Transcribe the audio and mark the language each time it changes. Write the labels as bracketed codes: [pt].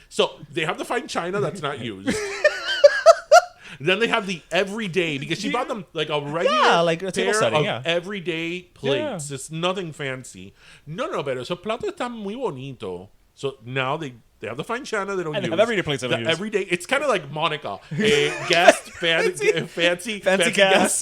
[en] So they have the fine china that's not used. Then they have the everyday, because she bought them like a regular like a table pair setting, of everyday plates. Yeah. It's nothing fancy. [es] No, pero esos platos están muy bonito. [en] So now they have the fine china they don't and use. They have everyday plates they don't use. Everyday, it's kind of like Monica, guest, fancy guest.